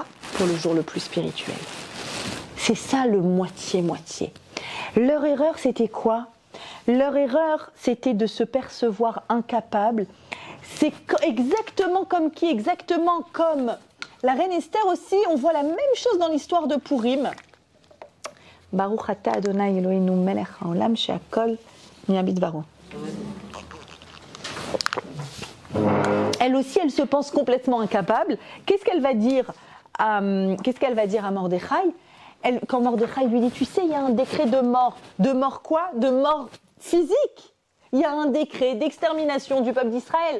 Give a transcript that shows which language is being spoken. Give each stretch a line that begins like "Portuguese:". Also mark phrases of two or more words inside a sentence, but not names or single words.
French: Pour le jour le plus spirituel. C'est ça le moitié-moitié. Leur erreur, c'était quoi? Leur erreur, c'était de se percevoir incapable. C'est exactement comme qui? Exactement comme la reine Esther aussi. On voit la même chose dans l'histoire de Purim.
Hebrew: ברוך אתה אדוני אלוהינו מלך העולם שהכל נהיה.
French: Elle aussi, elle se pense complètement incapable. Qu'est-ce qu'elle va dire à Mordechai? Quand Mordechai lui dit, tu sais, il y a un décret de mort. De mort quoi? De mort physique. Il y a un décret d'extermination du peuple d'Israël.